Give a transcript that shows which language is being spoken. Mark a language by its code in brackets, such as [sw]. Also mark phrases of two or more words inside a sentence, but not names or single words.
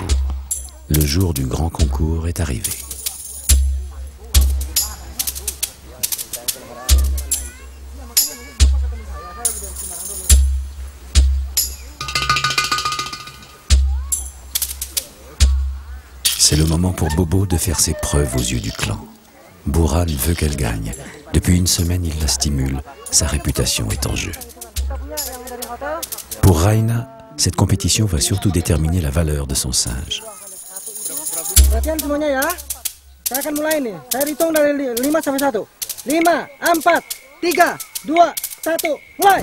[fr] Le jour du grand concours est arrivé. C'est le moment pour Bobo de faire ses preuves aux yeux du clan. Buran veut qu'elle gagne. Depuis une semaine, il la stimule. Sa réputation est en jeu. Pour Raina, cette compétition va surtout déterminer la valeur de son singe. [id] Perhatian semuanya ya. Saya akan mulai nih. Saya hitung dari 5 sampai 1. 5, 4, 3, 2, 1, mulai.